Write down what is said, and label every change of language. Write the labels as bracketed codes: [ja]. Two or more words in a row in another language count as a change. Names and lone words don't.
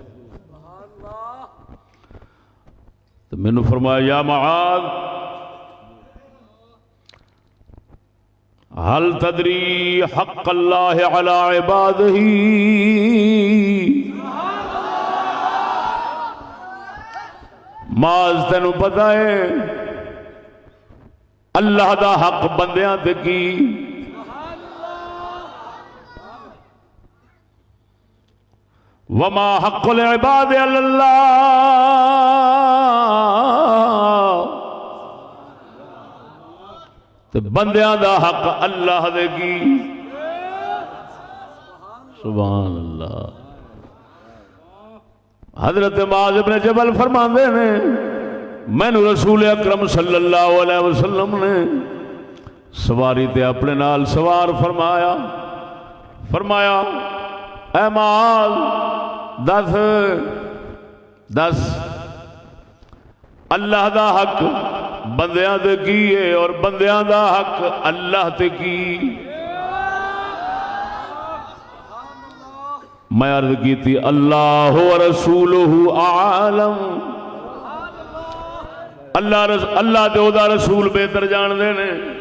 [pa] تو مینوں فرمایا [ar] یا معاذ هل تدری حق اللہ علی عبادہ، [pa] معاذ تینوں پتہ ہے اللہ دا حق بندیاں تے کی؟ [ar] وما حق العباد علی اللہ، [pa] تے بندیاں دا حق اللہ دے کی۔ [ar] سبحان اللہ۔ [pa] حضرت معاذ بن جبل فرماندے نے مینوں رسول اکرم [ar] صلی اللہ علیہ وسلم [pa] نے سواری تے اپنے نال سوار فرمایا اے معاذ دس اللہ دا حق بندیاں تے کی ہے اور بندیاں دا حق اللہ تے کی. [ur] میں عرض کی تھی [ar] اللہ و رسولہ اعلم. [pa] اللہ تے او دا رسول بہتر جان دے نے.